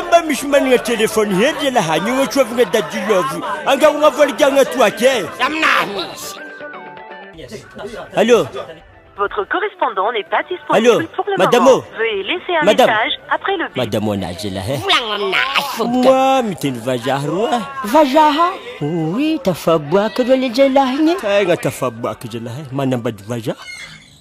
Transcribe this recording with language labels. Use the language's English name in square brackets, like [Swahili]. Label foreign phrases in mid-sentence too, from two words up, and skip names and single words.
[Malagasy] misy managna téléphone hely laha ny ohatsovagna dadilovy anga gnavoligagna toaky Allô [French] Votre correspondant n'est pas disponible Allô pour le Madame moment. Veuillez laisser un message après le bip. [Malagasy] Madame onazy lahy moi miteny vazaha roa Vazaha? Oui, tafaboaka reo le zalahy igny. tegna tafaboaka zalahy manambady vazaha